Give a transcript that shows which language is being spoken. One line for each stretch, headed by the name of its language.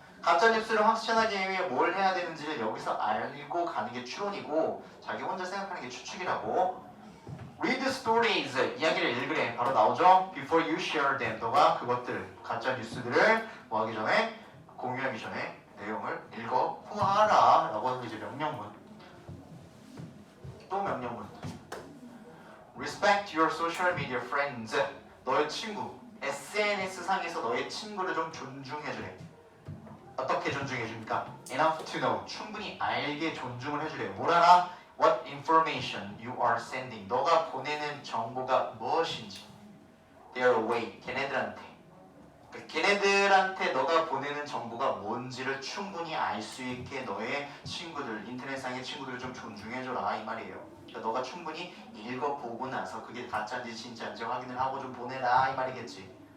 Korean: 가짜뉴스를 확신하기 위해 뭘 해야 되는지를 여기서 알고 가는 게 추론이고 자기 혼자 생각하는 게 추측이라고.
English: Read stories,
Korean: 이야기를 읽으래. 바로 나오죠?
English: Before you share them.
Korean: 너가 그것들, 가짜뉴스들을 뭐 하기 전에, 공유하기 전에 내용을 읽어 후하라 라고 하는 게 이제 명령문. 또 명령문.
English: Respect your social media friends.
Korean: 너의 친구, SNS 상에서 너의 친구를 좀 존중해주래. 어떻게 존중해줍니까?
English: Enough to know.
Korean: 충분히 알게 존중을 해주래요. 뭘 알아?
English: What information you are sending.
Korean: 너가 보내는 정보가 무엇인지.
English: Their way.
Korean: 걔네들한테. 걔네들한테 너가 보내는 정보가 뭔지를 충분히 알 수 있게 너의 친구들, 인터넷상의 친구들을 좀 존중해줘라 이 말이에요. 그러니까 너가 충분히 읽어보고 나서 그게 가짜인지 진짜인지 확인을 하고 좀 보내라 이 말이겠지.